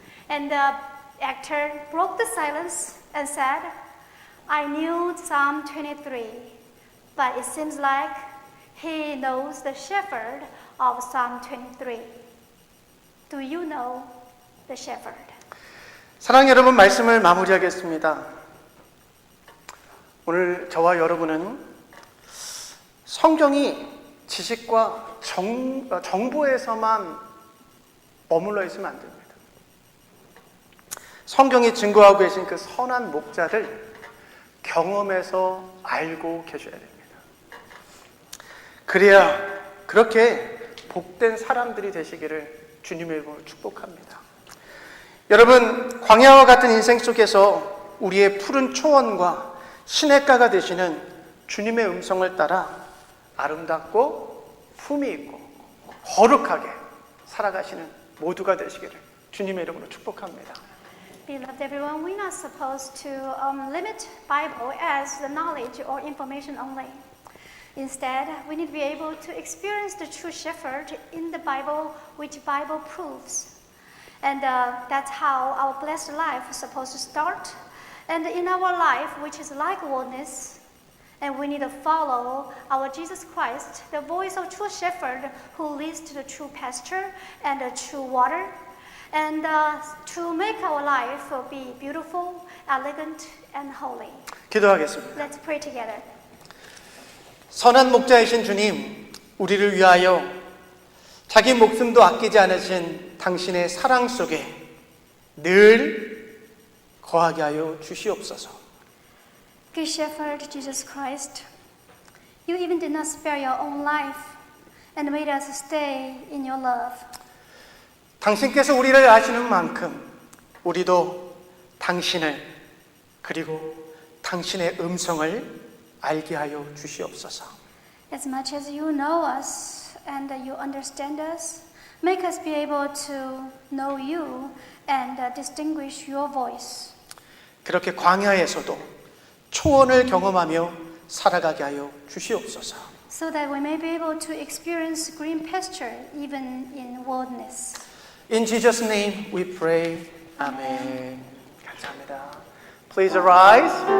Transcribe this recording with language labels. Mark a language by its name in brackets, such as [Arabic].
[English] And the actor broke the silence and said, I knew Psalm 23, but it seems like he knows the shepherd of Psalm 23. Do you know the shepherd? [Korean] 사랑하는 여러분, 말씀을 마무리하겠습니다. 오늘 저와 여러분은 성경이 지식과 정보에서만 머물러 있으면 안 됩니다. 성경이 증거하고 계신 그 선한 목자를 경험해서 알고 계셔야 됩니다. 그래야 그렇게 복된 사람들이 되시기를 주님의 이름으로 축복합니다. 여러분, 광야와 같은 인생 속에서 우리의 푸른 초원과 시냇가가 되시는 주님의 음성을 따라 아름답고 품위 있고 거룩하게 살아가시는 모두가 되시기를 주님의 이름으로 축복합니다. [English] Beloved everyone, we're not supposed to limit Bible as the knowledge or information only. Instead, we need to be able to experience the true shepherd in the Bible, which Bible proves. And that's how our blessed life is supposed to start. And in our life, which is like wilderness, And we need to follow our Jesus Christ, the voice of true shepherd who leads to the true pasture and the true water. And to make our life be beautiful, elegant, and holy. [Korean] 기도하겠습니다. [English] Let's pray together. [Korean] 선한 목자이신 주님, 우리를 위하여 자기 목숨도 아끼지 않으신 당신의 사랑 속에 늘 거하게 하여 주시옵소서. [English] Good Shepherd Jesus Christ, you even did not spare your own life and made us stay in your love. [Korean] 당신께서 우리를 아시는 만큼 우리도 당신을 그리고 당신의 음성을 알게 하여 주시옵소서. [English] As much as you know us and you understand us, make us be able to know you and distinguish your voice. [Korean] 그렇게 광야에서도 초원을 경험하며 살아가게 하여 주시옵소서. [English] So that we may be able to experience green pasture even in wilderness. In Jesus' name we pray. Amen. [Korean] 감사합니다. [English] Please arise.